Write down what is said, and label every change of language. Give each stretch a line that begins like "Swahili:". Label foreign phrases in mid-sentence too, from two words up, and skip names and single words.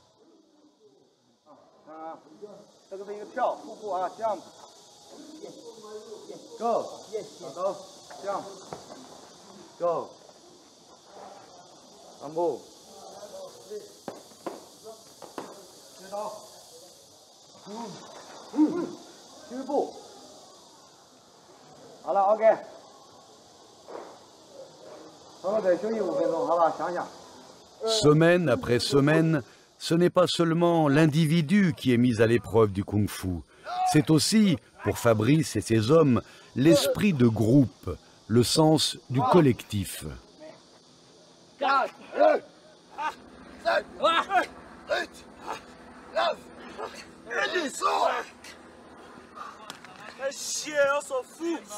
Chinese: 这个是一个跳瀑布啊 ，
English: jump， go，
Chinese: 走 ，
English: jump， go，
Chinese: 3步。虚步，好了 ，OK。然后再休息5分钟，好吧？想想。
French: Semaine après semaine, ce n'est pas seulement l'individu qui est mis à l'épreuve du kung-fu. C'est aussi, pour Fabrice et ses hommes, l'esprit de groupe, le sens du collectif. On s'en fout.